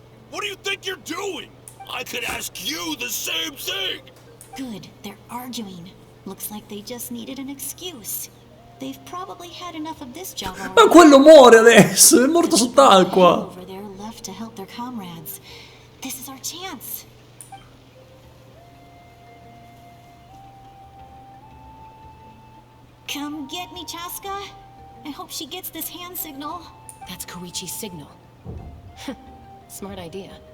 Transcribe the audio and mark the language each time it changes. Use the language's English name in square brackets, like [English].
[English] What do you think you're doing? I could ask you the same thing! Good, they're arguing. Looks like they just needed an excuse. They've probably had enough of this job [Italian] Ma [English] already. [Italian] quello muore adesso, è morto sott'acqua. [English] Over there left to help their comrades. This is our chance. Come get me, Chaska. I hope she gets this hand signal. That's Koichi's signal. Smart idea.